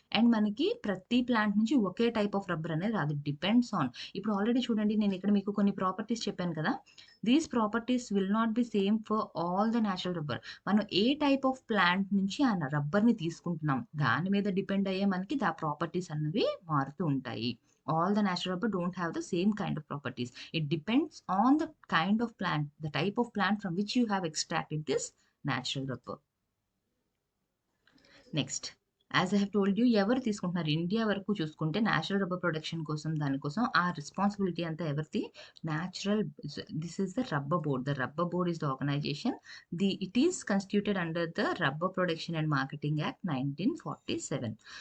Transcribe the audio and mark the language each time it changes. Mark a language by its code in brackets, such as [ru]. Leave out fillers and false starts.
[te] And మనకి ప్రతి plant నుంచి ఒకే టైప్ ఆఫ్ రబ్బర్ అనేది రాదు, [en] Depends on. [te] ఇప్పుడు ఆల్రెడీ చూడండి, నేను ఇక్కడ మీకు కొన్ని ప్రాపర్టీస్ చెప్పాను కదా, [en] These properties will not be same for all the natural rubber. [te] మనం ఏ టైప్ ఆఫ్ ప్లాంట్ నుంచి ఆ రబ్బర్ని తీసుకుంటున్నాం దాని మీద డిపెండ్ అయ్యే మనకి ఆ ప్రాపర్టీస్ అన్నవి మారుతూ ఉంటాయి. [en] All the natural rubber don't have the same kind of properties. It depends on the kind of plant, the type of plant from which you have extracted this natural rubber. Next, as I have told you, [te] ఎవరు తీసుకుంటున్నారు, India వరకు చూసుకుంటే natural rubber production కోసం దానికోసం ఆ responsibility అంతా ఎవరిది, natural. [en] This is the rubber board. The rubber board is the organisation. It is constituted under the rubber production and marketing act 1947.